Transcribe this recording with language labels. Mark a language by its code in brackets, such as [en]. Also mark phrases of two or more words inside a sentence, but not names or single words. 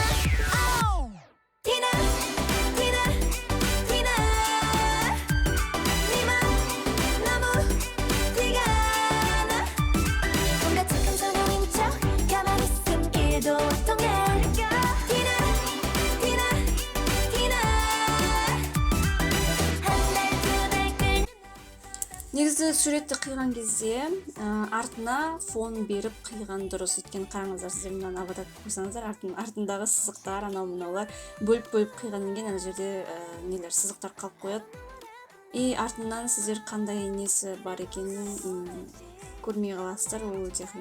[ko] 티나 티나 티나 네맘 너무 티가 나. 뭔가 착한 사람인 척 가만히 숨기도 통해. 티나 티나 티나 한 달 두 달 끌. [kk] негізі суретті қиған кезде артына фон беріп қиған дұрыс. Өйткені қараңыздар, сіздер мынаны аватар қойсаңыздар, артындағы сызықтар анау мынаулар бөліп қиғаннан кейін ана жерде нелер сызықтар қалып қояды. И артынан сіздер қандай несі бар екенін көрмей қаласыздар, ол өте қиын.